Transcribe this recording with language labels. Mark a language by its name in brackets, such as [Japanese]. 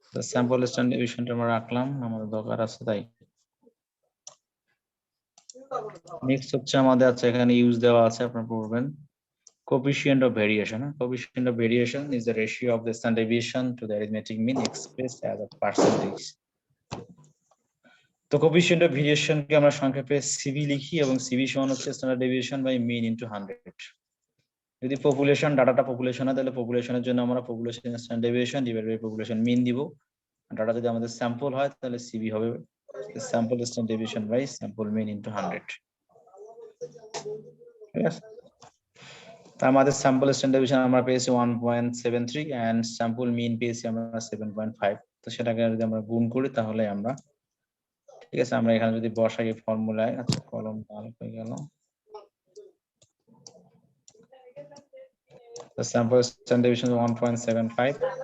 [Bangla] Sample standard ডেভিয়েশনটা আমরা রাখলাম, আমাদের দরকার আছে তাই। নেক্সট হচ্ছে আমাদের, আচ্ছা এখানে ইউজ দেওয়া আছে, আপনারা পড়বেন। [English] Coefficient of variation. Coefficient of variation is the ratio of the standard deviation to the arithmetic mean expressed as a percentage. [Bangla] তো coefficient of variation কে আমরা সংক্ষেপে CV লিখি, এবং CV সমান হচ্ছে standard deviation by mean into 100. যদি population ডাটাটা population হয় তাহলে পপুলেশনের জন্য আমরা population standard deviation divide by population মিন দিব। ডাটা যদি আমাদের স্যাম্পল হয় তাহলে CV হবে sample standard deviation by sample mean into 100। ঠিক আছে, তার আমাদের স্যাম্পল স্ট্যান্ডার্ড ডেভিয়েশন আমরা পেয়েছি 1.73 এন্ড স্যাম্পল মিন পেয়েছি আমরা 7.5। তো সেটাকে যদি আমরা গুণ করি তাহলে আমরা, ঠিক আছে, আমরা এখানে যদি বসাই ফর্মুলায়, আচ্ছা কলম লাল হয়ে গেল। [English] The sample standard deviation is 1.75.